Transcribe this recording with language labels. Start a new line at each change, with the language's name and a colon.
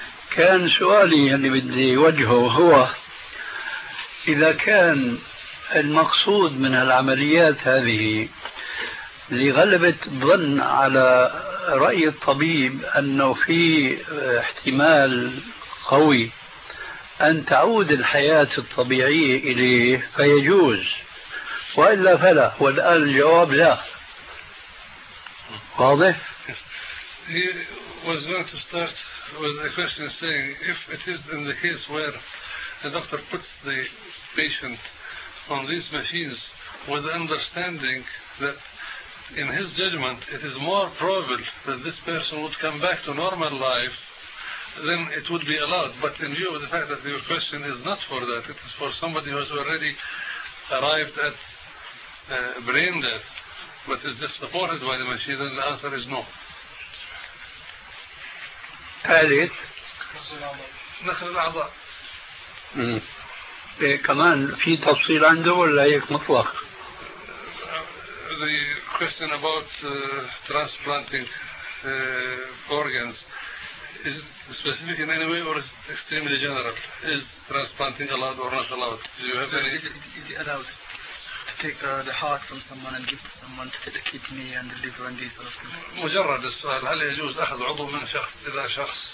Arabic: كان سؤالي اللي بدي وجهه هو إذا كان المقصود من العمليات هذه لغلبة ظن على رأي الطبيب أنه في احتمال قوي أن تعود الحياة الطبيعية إليه فيجوز، وإلا فلا، والآن الجواب لا. واضح؟
English: He was going to start with a question saying if it is in the case where the doctor puts the patient on these machines with the understanding that in his judgment it is more probable that this person would come back to normal life, then it would be allowed. But in view of the fact that your question is not for that, it is for somebody who has already arrived at brain death but is just supported by the machine, then the answer is no. Alit Nakhil al-A'za.
Arabic: كمان في تفصيل عنده ولا هيك مطلق؟
English: The question about transplanting organs is specific in any way or is it extremely general? Is transplanting allowed or not allowed? Do you have any? Is it allowed to take the heart from someone and give someone to the kidney and the liver and these sort of things?
Arabic: مجرد السؤال، هل يجوز أخذ عضو من شخص إلى شخص؟